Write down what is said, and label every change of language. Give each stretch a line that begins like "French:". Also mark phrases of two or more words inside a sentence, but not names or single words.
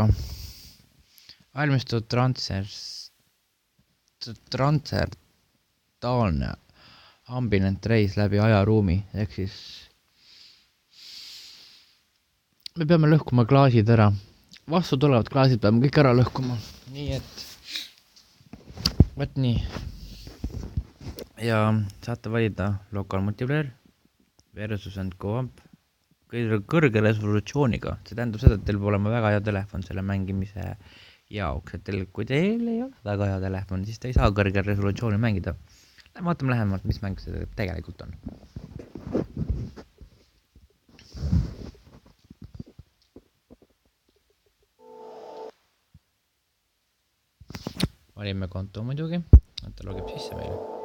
Estonian: Valmistud transerdaalne ambient reis läbi ajaruumi, ehk siis me peame lõhkuma klaasid ära. Vastu tulevad klaasid peame kõik ära lõhkuma. Nii et võt nii. Ja saate valida
English: local multiplayer versus and co-op
Estonian: kõrge resolutsiooniga. See tähendab seda, et teil peab olema väga hea telefon selle mängimise jaoks. Et kui teil ei ole väga hea telefon, siis te ei saa kõrge resolutsiooni mängida. Vaatame lähemalt, mis mäng see tegelikult on. Valime konto muidugi, ta logib sisse meile.